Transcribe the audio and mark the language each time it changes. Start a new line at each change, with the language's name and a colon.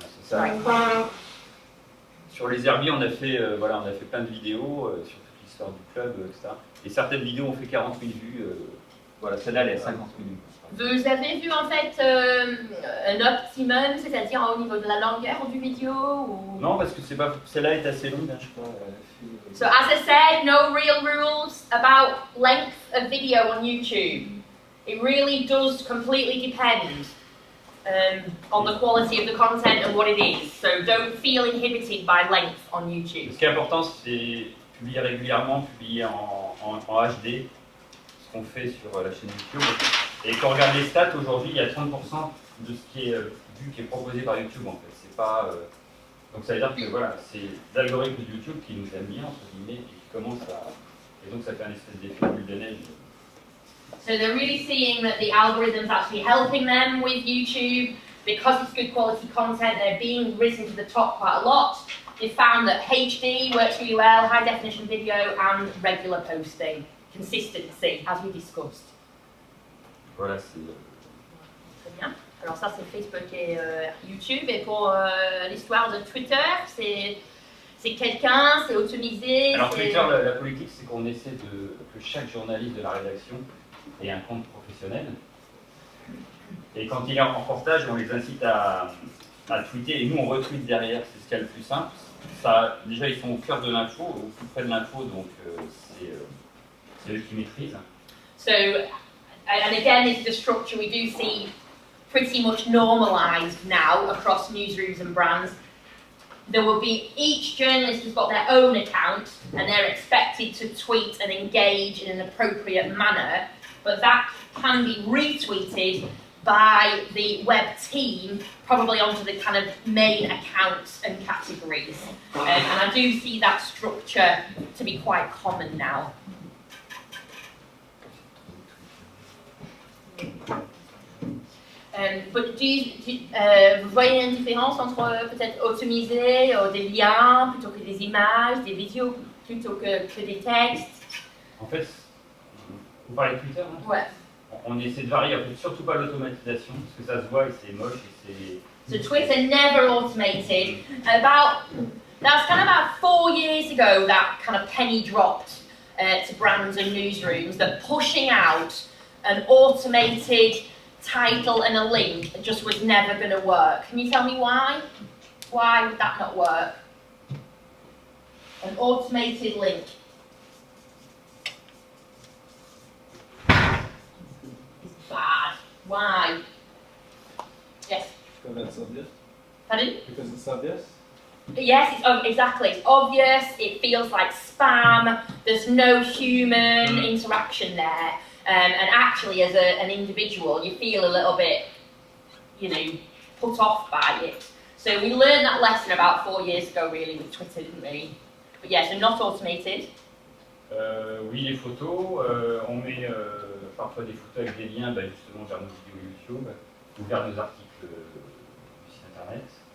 French: Voilà, sur les Herbiers, on a fait plein de vidéos sur toute l'histoire du club, etc. Et certaines vidéos ont fait 40 000 vues. Voilà, celle-là, elle est à 50 000 vues. Vous avez vu en fait un optimum, c'est-à-dire au niveau de la longueur du vidéo ou... Non, parce que celle-là est assez longue, hein, je crois.
English: So as I said, no real rules about length of video on YouTube. It really does completely depend on the quality of the content and what it is. So don't feel inhibited by length on YouTube.
French: Ce qui est important, c'est publier régulièrement, publier en HD, ce qu'on fait sur la chaîne YouTube. Et quand on regarde les stats, aujourd'hui, il y a 30% de ce qui est vu qui est proposé par YouTube en fait. C'est pas, donc ça veut dire que voilà, c'est l'algorithme de YouTube qui nous aime bien, entre guillemets, et qui commence à... Et donc ça fait un espèce d'effet boule de neige.
English: So they're really seeing that the algorithm's actually helping them with YouTube. Because it's good quality content, they're being risen to the top quite a lot. They found that HD works really well, high definition video, and regular posting. Consistency, as we discussed.
French: Voilà, c'est... Très bien. Alors ça, c'est Facebook et YouTube. Et pour l'histoire de Twitter, c'est quelqu'un, c'est automisé. Alors Twitter, la politique, c'est qu'on essaie que chaque journaliste de la rédaction ait un compte professionnel. Et quand il est en reportage, on les incite à tweeter et nous on retweet derrière, c'est ce qu'il y a le plus simple. Ça, déjà ils sont au cœur de l'info, au plus près de l'info, donc c'est eux qui maîtrisent.
English: So, and again, this is a structure we do see pretty much normalised now across newsrooms and brands. There will be, each journalist has got their own account and they're expected to tweet and engage in an appropriate manner, but that can be retweeted by the web team, probably onto the kind of main accounts and categories. And I do see that structure to be quite common now.
French: But vous voyez une différence entre peut-être automiser des liens plutôt que des images, des vidéos plutôt que des textes? En fait, vous parlez de Twitter, hein? Ouais. On essaie de varier, en fait, surtout pas l'automatisation, parce que ça se voit et c'est moche et c'est...
English: So Twitter never automated. That's kind of about 4 years ago that kind of penny dropped to brands and newsrooms that pushing out an automated title and a link just was never going to work. Can you tell me why? Why would that not work? An automated link. It's bad. Why? Yes? Because it's obvious. Pardon? Because it's obvious. Yes, exactly. It's obvious, it feels like spam, there's no human interaction there. And actually, as an individual, you feel a little bit, put off by it. So we learned that lesson about 4 years ago, really, with Twitter, didn't we? But yeah, so not automated.
French: Oui, les photos, on met parfois des photos avec des liens justement vers nos vidéos YouTube ou vers nos articles du site internet.